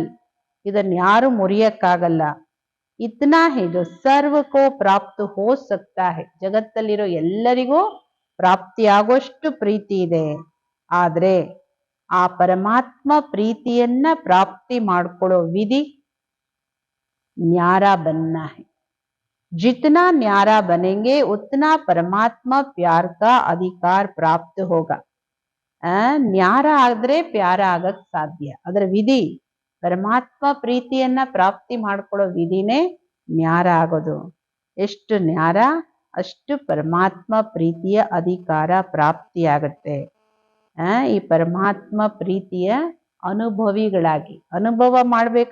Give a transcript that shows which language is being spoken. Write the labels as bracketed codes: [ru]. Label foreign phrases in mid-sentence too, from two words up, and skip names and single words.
[kn] ಇದನ್ನ ಯಾರು ಮುರಿಯಕ್ಕಾಗಲ್ಲ. [hi] इतना है जो सर्वको प्राप्त हो सकता है. [kn] ಜಗತ್ತಲ್ಲಿರೋ ಎಲ್ಲರಿಗೂ ಪ್ರಾಪ್ತಿಯಾಗೋಷ್ಟು ಪ್ರೀತಿ ಇದೆ. ಆದ್ರೆ ಆ ಪರಮಾತ್ಮ ಪ್ರೀತಿಯನ್ನ ಪ್ರಾಪ್ತಿ ಮಾಡ್ಕೊಳ್ಳೋ ವಿಧಿ [hi] न्यारा बनना है. जितना न्यारा बनेंगे उतना परमात्मा प्यार का अधिकार प्राप्त होगा. [kn] ನ್ಯಾರ ಆದ್ರೆ ಪ್ಯಾರ ಆಗಕ್ ಸಾಧ್ಯ. ಅದರ ವಿಧಿ ಪರಮಾತ್ಮ ಪ್ರೀತಿಯನ್ನ ಪ್ರಾಪ್ತಿ ಮಾಡ್ಕೊಳ್ಳೋ ವಿಧಿನೇ ನ್ಯಾರ ಆಗೋದು. ಎಷ್ಟು ನ್ಯಾರ ಅಷ್ಟು ಪರಮಾತ್ಮ ಪ್ರೀತಿಯ ಅಧಿಕಾರ ಪ್ರಾಪ್ತಿಯಾಗತ್ತೆ. ಈ ಪರಮಾತ್ಮ ಪ್ರೀತಿಯ ಅನುಭವಿಗಳಾಗಿ ಅನುಭವ ಮಾಡ್ಬೇಕು.